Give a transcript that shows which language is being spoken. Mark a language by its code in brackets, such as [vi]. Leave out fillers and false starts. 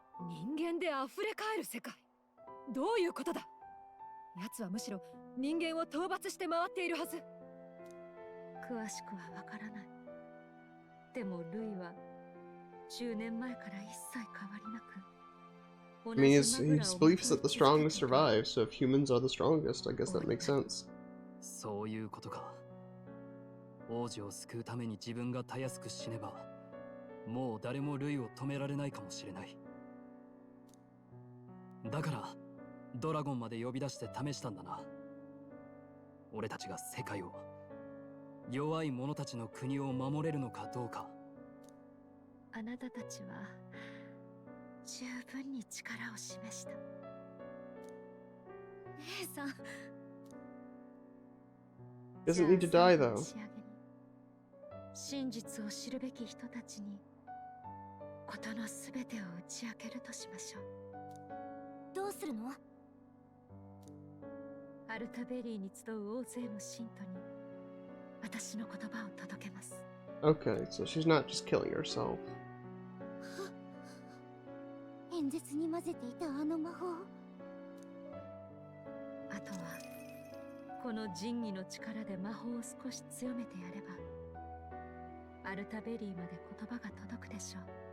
[ja] 人間で溢れ返る世界。どういうことだ。奴はむしろ人間を討伐して回っているはず。詳しくはわからない。でもルイは10年前から一切変わりなく。 [en] I mean, his belief is that the strongest survive, so if humans are the strongest, I guess that makes sense. [ja] そういうことか。王子を救うために自分がたやすく死ねば、もう誰もルイを止められないかもしれない。だから、ドラゴンまで呼び出して試したんだな。俺たちが世界を、弱い者たちの国を守れるのかどうか。あなたたちは十分に力を示した。姉さん。 [en] Doesn't need to die though. [ja] 真実を知るべき人たちに事のすべてを打ち明けるとしましょう。どうするの？アルタベリーに集う大勢の信徒に私の言葉を届けます。 [en] Okay, so she's not just killing herself. [ja] 演説に混ぜていたあの魔法。あとはこの神器の力で魔法を少し強めてやればアルタベリーまで言葉が届くでしょう。